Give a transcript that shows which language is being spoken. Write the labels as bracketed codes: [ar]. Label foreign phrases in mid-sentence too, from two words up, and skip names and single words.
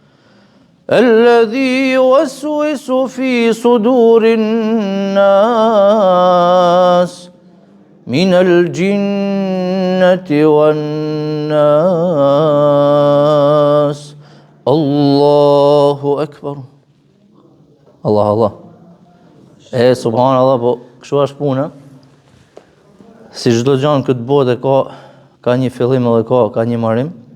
[ar] الذي يوسوس في صدور الناس من الجنة والناس الله أكبر. Allah. [sq] Subhanallah, po kështu është puna. Si çdo gjë në këtë botë ka një fillim edhe ka një mbarim.